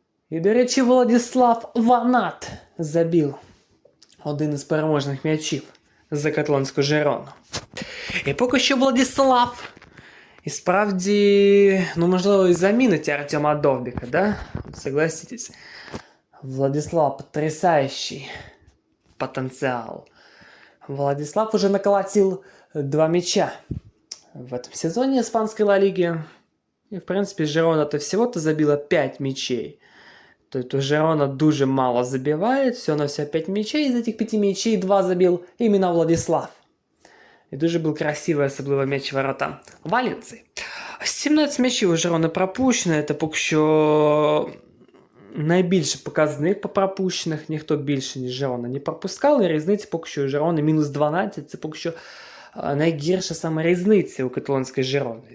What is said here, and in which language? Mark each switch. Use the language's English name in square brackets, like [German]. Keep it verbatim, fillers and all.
[Ukrainian] І, до речі, Владіслав Ванат забив один із переможних м'ячів за каталонську Жирону. І поки що Владіслав. І справді, ну можливо, і замінить Артема Довбіка, да? [Russian] Согласитесь. Владислав потрясающий потенциал. Владислав уже наколотил два мяча в этом сезоне испанской Ла Лиги. И, в принципе, Жирона-то всего-то забила пять мячей. То есть у Жирона [Ukrainian] дуже [Russian] мало забивает, все на все пять мячей. Из этих пяти мячей два забил именно Владислав. И [Ukrainian] дуже [Russian] был красивый, [Ukrainian] особливо [Russian] мяч ворота Валенції. [Ukrainian] сімнадцять м'ячів у Жирони пропущено, це поки що найбільший показник по пропущених, ніхто більше, ніж Жирона не пропускав, і різниця поки що у Жирони мінус дванадцять, це поки що е, найгірша саме різниця у каталонської Жирони.